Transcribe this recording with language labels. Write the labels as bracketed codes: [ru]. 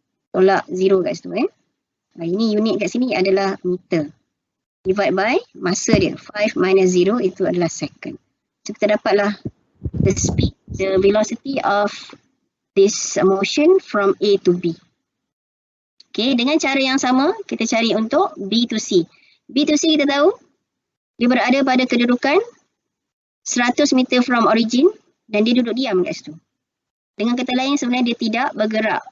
[ms] tolak 0 kat situ ini unit kat sini adalah meter. [en] Divide by [ms] masa dia. 5 [en] minus [ms] 0 itu adalah second. [en] So kita dapatlah the speed, the velocity of this motion from A to B. [ms] Okay, dengan cara yang sama kita cari untuk B to C. B to C kita tahu dia berada pada kedudukan 100 meter [en] from origin [ms] dan dia duduk diam kat situ. Dengan kata lain sebenarnya dia tidak bergerak.